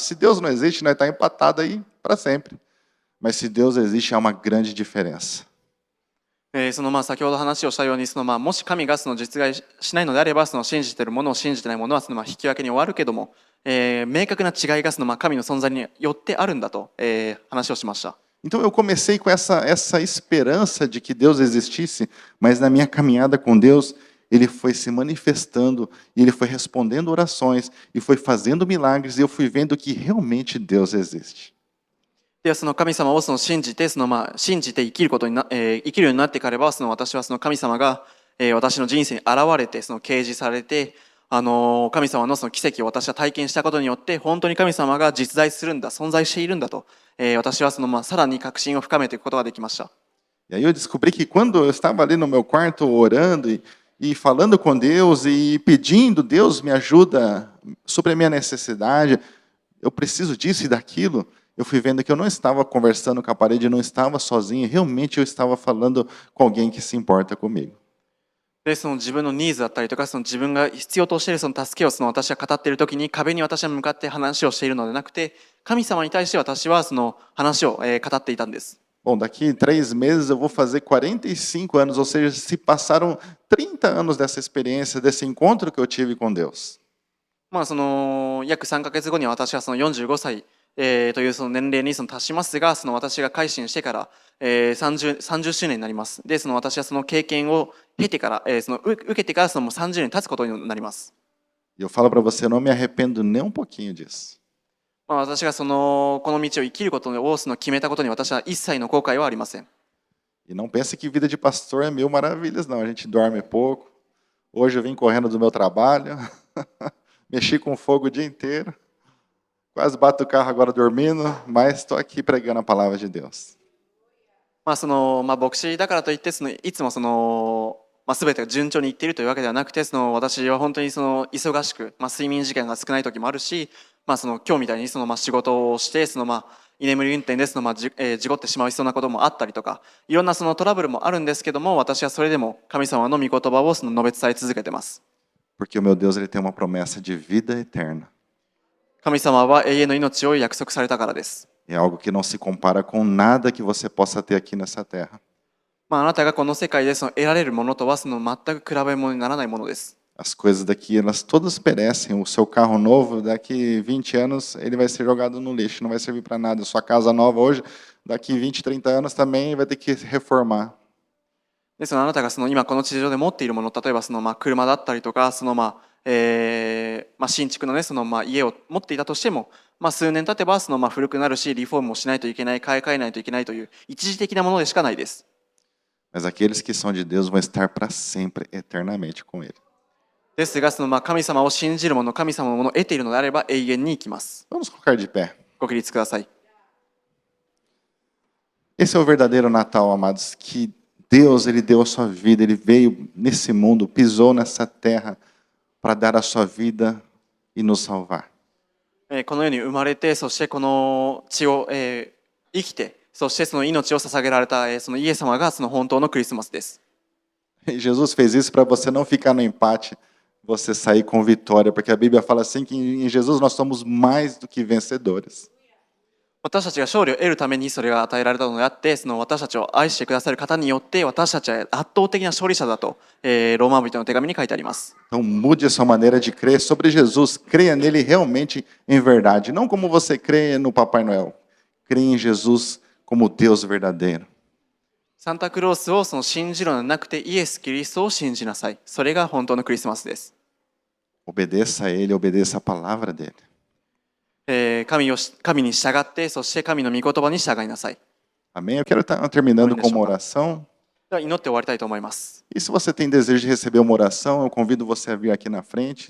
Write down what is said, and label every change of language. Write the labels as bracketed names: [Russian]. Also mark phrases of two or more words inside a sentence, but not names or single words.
[Portuguese] Se Deus não existe, nós está empatado aí para sempre. Mas se Deus existe, há uma grande diferença. [Japanese] 先ほど話をしたようにもし神が実在しないのであれば、信じているものを信じていないものは引き分けに終わるけども、明確な違いが神の存在によってあるんだと、話をしました。 [Portuguese] Então eu comecei com essa esperança de que Deus existisse, mas na minha caminhada com Deus, Ele foi se manifestando, e Ele foi respondendo orações, e foi fazendo milagres, e eu fui vendo que realmente Deus existe. [Japanese] では神様を信じて信じて生きることに生きるようになってからは私は神様が、私の人生に現れて掲示されて、神様の奇跡を私は体験したことによって本当に神様が実在するんだ、存在しているんだと、私はさらに確信を深めていくことができました。 [Portuguese] E aí eu descobri que quando eu estava ali no meu quarto orando e falando com Deus e pedindo, Deus me ajuda sobre a minha necessidade, eu preciso disso e daquilo, eu fui vendo que eu não estava conversando com a parede, não estava sozinho, realmente eu estava falando com alguém que se importa comigo. [Japanese] で自分のニーズだったりとか自分が必要としている助けを私は語っている時に壁に私は向かって話をしているのではなくて、神様に対して私は話を語っていたんです。 [Portuguese] Bom, daqui 3 meses eu vou fazer 45 anos, ou seja, se passaram 30 anos dessa experiência, desse encontro que eu tive com Deus. [Japanese] 約3ヶ月後には私は45歳、という年齢に達しますが、私が改心してから、30周年になります。で、私はその経験を経てから、受けてからもう30年経つことになります。 [Portuguese] E eu falo para você, eu não me arrependo nem um pouquinho disso. [Japanese] 私がこの道を生きることを決めたことに私は一切の後悔はありません。 [Portuguese] E não pense que vida de pastor é mil maravilhas, não. A gente dorme pouco. Hoje eu vim correndo do meu trabalho, mexi com fogo o dia inteiro, quase bato o carro agora dormindo, mas estou aqui pregando a palavra de Deus. [Japanese] 牧師だからといっていつも全てが順調にいっているというわけではなくて、私は本当に忙しく、睡眠時間が少ない時もあるし、今日みたいに仕事をして居眠り運転で事故ってしまいそうなこともあったりとか、いろんなトラブルもあるんですけども、私はそれでも神様の御言葉を述べ伝え続けてます。 [Portuguese] Porque o meu Deus ele tem uma promessa de vida eterna. [Japanese] 神様は永遠の命を約束されたからです。 [Portuguese] É algo que não se compara com nada que você possa ter aqui nessa terra. [Japanese] あなたがこの世界で得られるものとは全く比べ物にならないものです。 [Portuguese] As coisas daqui, elas todas perecem. O seu carro novo, daqui 20 anos, ele vai ser jogado no lixo, não vai servir para nada. A sua casa nova hoje, daqui 20, 30 anos também vai ter que reformar. [Japanese] ですのであなたが今この地上で持っているもの、例えば車だったりとか新築のね家を持っていたとしても、数年経てば古くなるし、リフォームをしないといけない、買い替えないといけないという一時的なものでしかないです。 [Portuguese] Mas aqueles que são de Deus vão estar para sempre, eternamente com Ele. [Japanese] ですが神様を信じる者、神様のものを得ているのであれば永遠に生きます。 [Portuguese] Vamos colocar de pé. [Japanese] ご起立ください。 [Portuguese] Esse é o verdadeiro Natal, amados, que Deus ele deu a sua vida, Ele veio nesse mundo, pisou nessa terra para dar a sua vida e nos salvar. [Japanese] この世に生まれて、そしてこの地を生きて、そして命を捧げられたイエス様が本当のクリスマスです。 [Portuguese] E Jesus fez isso para você não ficar no empate, você sair com vitória, porque a Bíblia fala assim que em Jesus nós somos mais do que vencedores. [Japanese] 私たちが勝利を得るためにそれが与えられたのであって、私たちを愛してくださる方によって私たちは圧倒的な勝利者だと、ローマ人の手紙に書いてあります。 [Portuguese] Então mude a sua maneira de crer sobre Jesus, creia nele realmente em verdade, não como você crê no Papai Noel. Creia em Jesus como Deus verdadeiro. [Japanese] サンタクロースを信じるのではなくて、イエス・キリストを信じなさい。それが本当のクリスマスです。 [Portuguese] Obedeça a ele, obedeça a palavra dele. [Japanese] 神に従って、そして神の御言葉に従いなさい。 [Portuguese] Amém? Eu quero estar terminando com uma oração. [Japanese] では祈って終わりたいと思います。 [Portuguese] E se você tem desejo de receber uma oração, eu convido você a vir aqui na frente.